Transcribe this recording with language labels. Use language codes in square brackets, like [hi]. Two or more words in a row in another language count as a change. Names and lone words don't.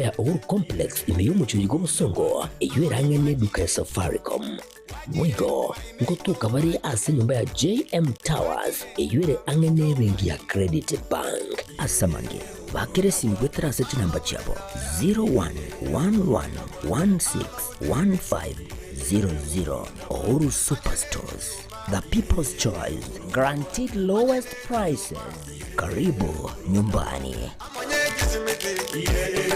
[guz] ya Uhuru Complex imeyumucho yigo busongo eywerangene duka ya Safaricom Mwigo ngotuka bari ase nyumba ya JM Towers eyure angene bengi ya Credit Bank asamange bakere singwetera sechi namba chabo 0111161500 Uhuru Superstores, [en] the people's choice, guaranteed lowest prices. [sw] Karibu nyumbani.